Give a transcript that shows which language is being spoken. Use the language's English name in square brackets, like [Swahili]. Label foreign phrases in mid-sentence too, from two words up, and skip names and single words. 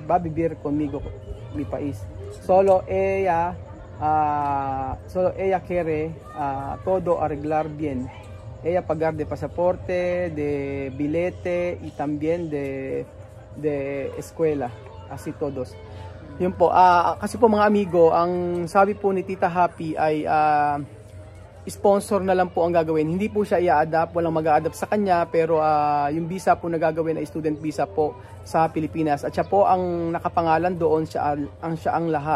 [Spanish] Va a vivir conmigo mi país. Solo ella quiere todo arreglar bien. Ella pagar de pasaporte, de billete y también de escuela, así todos. [Filipino] Yun po, kasi po mga amigo, ang sabi po ni Tita Happy ay sponsor na lang po ang gagawin. Hindi po siya i-adapt, walang mag-a-adapt sa kanya, pero yung visa po na gagawin ay student visa po sa Pilipinas. At siya po ang nakapangalan doon, siya ang lahat.